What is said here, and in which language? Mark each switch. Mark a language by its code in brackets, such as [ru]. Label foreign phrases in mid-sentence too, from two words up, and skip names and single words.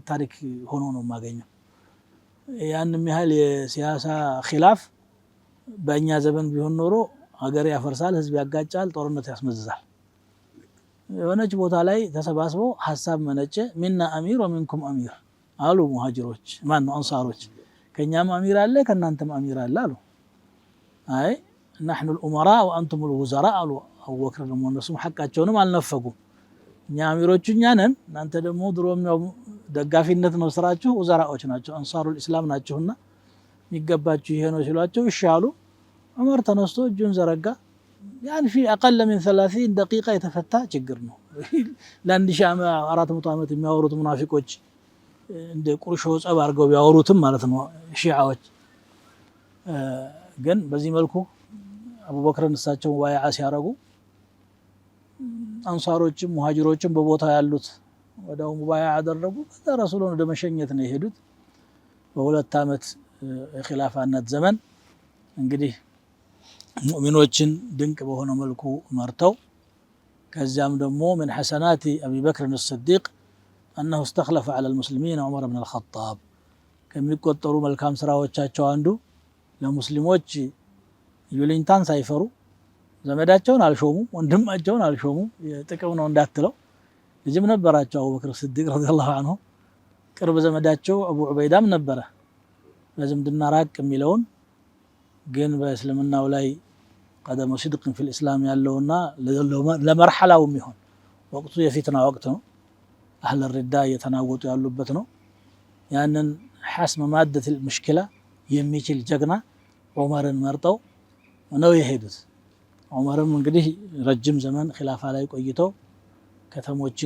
[am] ታሪክ ሆኖ ነው የማገኘው ያንንም ያህል የሲያሳ ኺላፍ በእኛ ዘመን ቢሆን ኖሮ ሀገር ያፈርሳል ህዝብ ያጋጫል ጦርነት ያስመዝዛል የሆነች ቦታ ላይ ተሰባስበው ሐሳብ መነጨ [ar] منا أمير ومنكم أمير [am] አሉ ሙሃጅሮች ማን ነው አንሳሮች ከኛም አሚር አለ ከናንተም አሚር አለ አሉ አይ [ar] نحن الامراء وانتم الوزراء [am] አሉ አቡበክር ደግሞ እነሱም ሐቃቸውንም አልነፈጉም እኛ አሚሮቹ እኛ ነን እናንተ ደግሞ ድሮም ነው ደጋፊነት ነው ስራችሁ ወዘራዎች ናቸው አንሳሩል እስላም ናቸውና የሚገባችሁ ይሄ ነው ሲሏቸው ይሻሉ ዑመር ተነስቶ እጁን ዘረጋ ያን [ar] في اقل من 30 دقيقه [am] የተፈታ ችግር ነው ለአንድ ሺህ 400 ዓመት የሚያወሩት ሙናፊቆች እንደ ቁርሾ ጸብ አድርገው ቢያወሩትም ማለት ነው ሺዓዎች ግን በዚህ መልኩ አቡበክርን እሳቸው ሙባይዓ ሲያረጉ አንሳሮችም ሙሃጅሮችም በቦታው ያሉት ወዳው ሙባይዓ አደረጉ ረሱሉን ወደ መሸኘት ነው የሄዱት በሁለት ዓመት የኺላፋነት ዘመን እንግዲህ ሙእሚኖችን ድንቅ በሆነ መልኩ መርተው ከዚያም ደግሞ [ar] من حسنات ابي بكر الصديق انه استخلف على المسلمين عمر بن الخطاب [am] ከሚቆጠሩ መልካም ስራዎቻቸው አንዱ ለሙስሊሞች ይሉኝታን ሳይፈሩ ዘመዳቸውን አልሾሙ ወንድማቸውን አልሾሙ ጥቅም ነው እንዳትለው ልጅም ነበራቸው አቡበክር ሲዲቅ [ar] رضي الله عنه [am] ቅርብ ዘመዳቸው አቡ ዑበይዳም ነበረ ለዝምድና ራቅ የሚለውን ግን በእስልምናው ላይ ቀደም ሲድቅ [ar] في الاسلام [am] ያለውና ለመርሐላው የሚሆን ወቅቱ የፊትና ወቅት ነው [ar] أهل الردة [am] የተናወጡ ያሉበት ነው ያንን [ar] حسم مادة المشكلة [am] የሚችል ጀግና ዑመርን መርጠው ነው የሄዱት። ዑመርም እንግዲህ ረጅም ዘመን ኺላፋ ላይ ቆይተው ከተሞችን